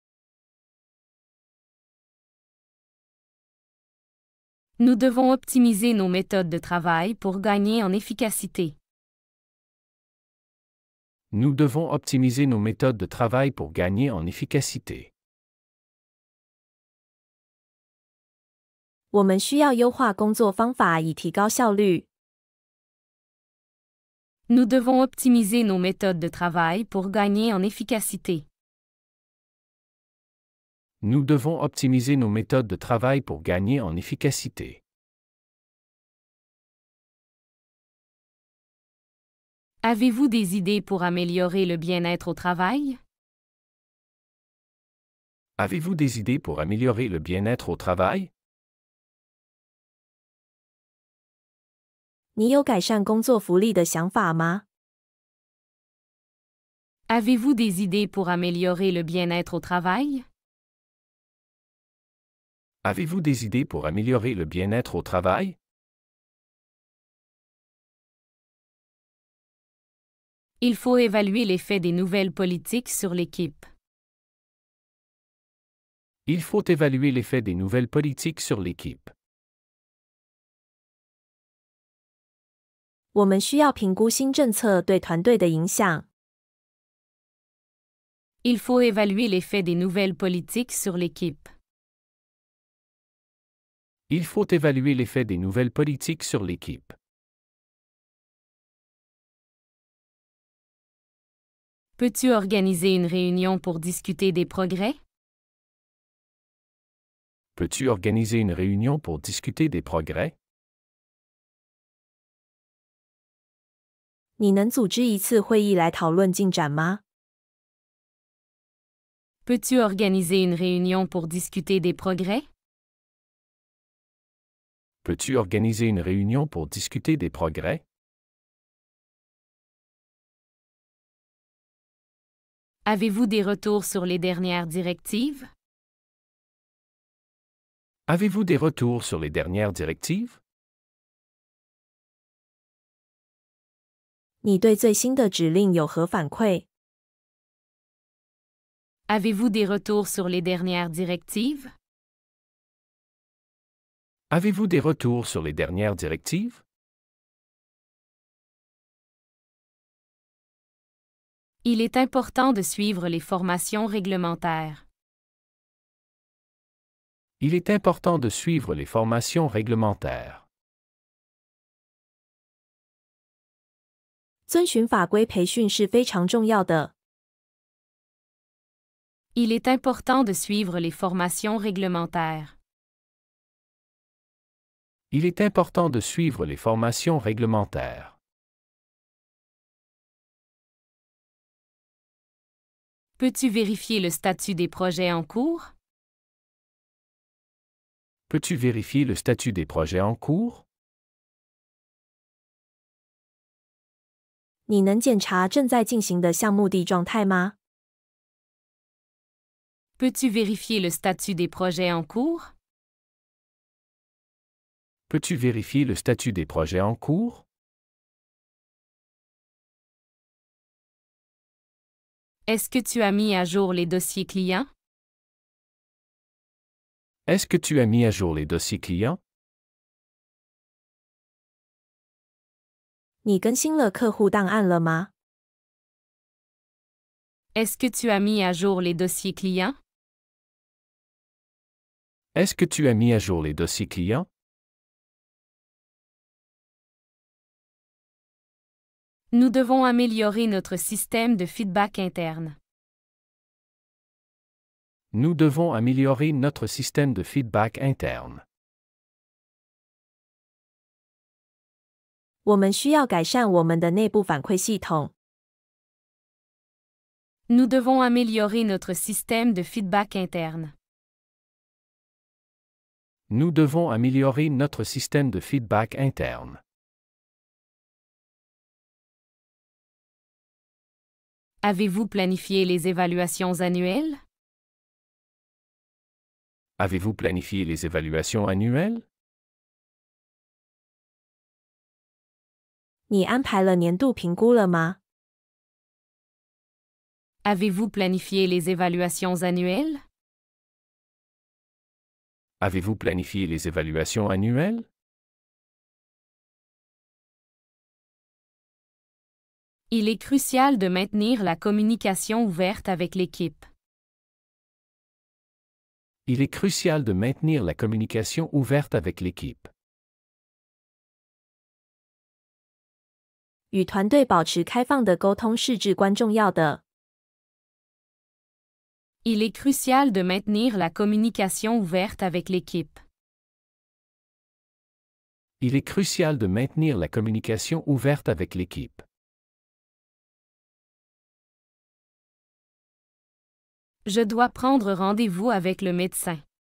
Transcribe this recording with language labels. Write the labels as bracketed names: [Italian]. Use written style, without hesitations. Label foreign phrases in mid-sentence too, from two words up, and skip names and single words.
[French] Nous devons optimiser nos méthodes de travail pour gagner en efficacité. Nous devons optimiser nos méthodes de travail pour gagner en efficacité. [Chinese] 我们需要优化工作方法以提高效率。 [French] Nous devons optimiser nos méthodes de travail pour gagner en efficacité. Nous devons optimiser nos méthodes de travail pour gagner en efficacité. Avez-vous des idées pour améliorer le bien-être au travail? Avez-vous des idées pour améliorer le bien-être au travail? [Chinese] 你有改善工作福利的想法吗？ [French] Avez-vous des idées pour améliorer le bien-être au travail? Avez-vous des idées pour améliorer le bien-être au travail? Il faut évaluer l'effet des nouvelles politiques sur l'équipe. Il faut évaluer l'effet des nouvelles politiques sur l'équipe. [Chinese] 我们需要评估新政策对团队的影响。 [French] Il faut évaluer l'effet des nouvelles politiques sur l'équipe. Il faut évaluer l'effet des nouvelles politiques sur l'équipe. Peux-tu organiser une réunion pour discuter des progrès? Peux-tu organiser une réunion pour discuter des progrès? [Chinese] 你能组织一次会议来讨论进展吗？ [French] Peux-tu organiser une réunion pour discuter des progrès? Peux-tu organiser une réunion pour discuter des progrès? Avez-vous des retours sur les dernières directives? Avez-vous des retours sur les dernières directives? [Chinese] 你对最新的指令有何反馈？ [French] Avez-vous des retours sur les dernières directives? Avez-vous des retours sur les dernières directives? Il est important de suivre les formations réglementaires. Il est important de suivre les formations réglementaires. [Chinese] 遵循法规培训是非常重要的。 [French] Il est important de suivre les formations réglementaires. Il est important de suivre les formations réglementaires. Peux-tu vérifier le statut des projets en cours? Peux-tu vérifier le statut des projets en cours? [Chinese] 你能检查正在进行的项目地状态吗？ [French] Peux-tu vérifier le statut des projets en cours? Peux-tu vérifier le statut des projets en cours? Est-ce que tu as mis à jour les dossiers clients? Est-ce que tu as mis à jour les dossiers clients? [Chinese] 你更新了客户档案了吗？ [French] Est-ce que tu as mis à jour les dossiers clients? Est-ce que tu as mis à jour les dossiers clients? Nous devons améliorer notre système de feedback interne. Nous devons améliorer notre système de feedback interne. [Chinese] 我们需要改善我们的内部反馈系统。 [French] Nous devons améliorer notre système de feedback interne. Nous devons améliorer notre système de feedback interne. Avez-vous planifié les évaluations annuelles? Avez-vous planifié les évaluations annuelles? [Chinese] 你安排了年度评估了吗？ [French] Avez-vous planifié les évaluations annuelles? Avez-vous planifié les évaluations annuelles? Il est crucial de maintenir la communication ouverte avec l'équipe. Il est crucial de maintenir la communication ouverte avec l'équipe. [Chinese] 与团队保持开放的沟通是至关重要的。 [French] Il est crucial de maintenir la communication ouverte avec l'équipe. Il est crucial de maintenir la communication ouverte avec l'équipe. Je dois prendre rendez-vous avec le médecin.